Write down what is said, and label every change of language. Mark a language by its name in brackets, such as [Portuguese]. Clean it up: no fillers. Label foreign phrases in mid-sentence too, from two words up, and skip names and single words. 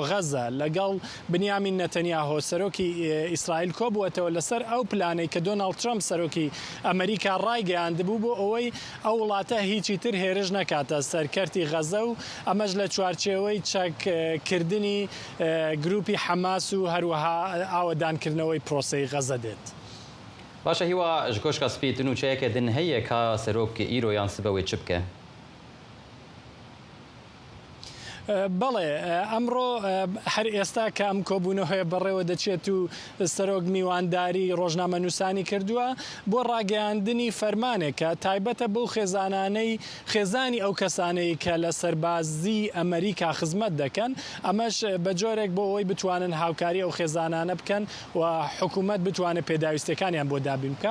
[Central Kurdish] غەزە لەگەڵ بنیامین نەتەنیاهۆ سەرۆکی ئیسرائیل کۆبووەتەوە لەسەر ئەو پلانەی کە دۆناڵد ترامپ سەرۆکی ئەمریکا ڕایگەیاندبوو بۆ ئەوەی ئەو وڵاتە هیچی تر هێرش نەکاتە سەرکەرتی غەزە و ئەمەش لە چوارچێوەی چەککردنی گروپی حەماس و هەروەها ئاوەدانکردنەوەی پرۆسەی غەزە دێت. [Kurdish] باشە هیوا ji کۆشka spî tu nûçeyeke din heye ka serokê îro yan sibe wê çi bike؟ [Central Kurdish] بەڵێ ئەمڕۆ هەر ئێستا کە ئەم کۆبوونەوەی بەڕێوە دەچێت و سەرۆک میوانداری ڕۆژنامە نووسانی کردووە بۆ ڕاگەیاندنی فەرمانێکە تایبەتە بۆ خێزانی ئەو کەسانەی کە لە سەربازی ئەمریکا خزمەت دەکەن، ئەمەش بە جۆرێک بۆ ئەوەی بتوانن هاوکاری ئەو خێزانانە بکەن و حکوومەت بتوانێت پێداویستەکانیان بۆ دابین بکە.